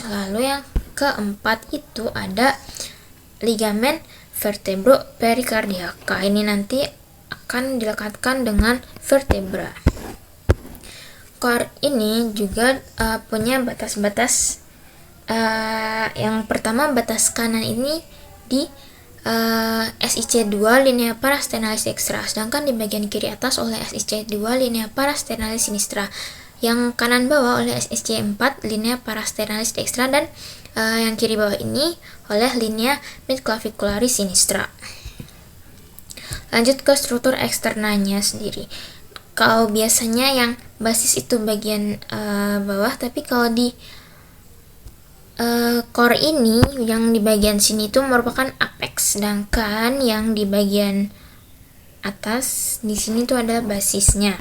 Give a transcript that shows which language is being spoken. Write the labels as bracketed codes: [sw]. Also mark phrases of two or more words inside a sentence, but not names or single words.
[id] Lalu yang keempat itu ada ligamen vertebroperikardiaka. Ini nanti akan dilekatkan dengan vertebra. Core ini juga punya batas-batas. Yang pertama batas kanan ini di SIC2 [la] linea parasternalis dextra, [id] sedangkan di bagian kiri atas oleh SIC2 [la] linea parasternalis sinistra. [id] Yang kanan bawah oleh SSC4 [la] linea parasternalis dextra [id] dan yang kiri bawah ini oleh [la] linea midclavicularis sinistra. [id] Lanjut ke struktur eksternanya sendiri. Kalau biasanya yang basis itu bagian bawah, tapi kalau di core ini yang di bagian sini itu merupakan apex, sedangkan yang di bagian atas di sini tuh ada basisnya.